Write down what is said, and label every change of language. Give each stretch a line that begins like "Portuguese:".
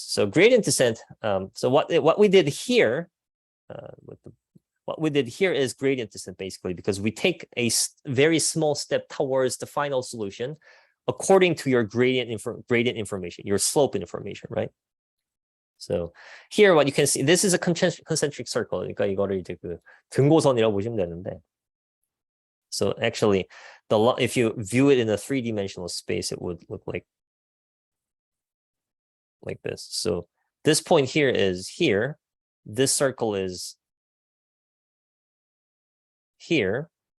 English: So gradient descent. So what we did here, what we did here is gradient descent basically, because we take a very small step towards the final solution, according to your gradient information, your slope information, right? So here, what you can see, this is a concentric circle.
Korean: 그러니까 이거를 이제 그 등고선이라고 보시면 되는데.
English: So actually, if you view it in a three-dimensional space, it would look like this. So this point here is here. This circle is here.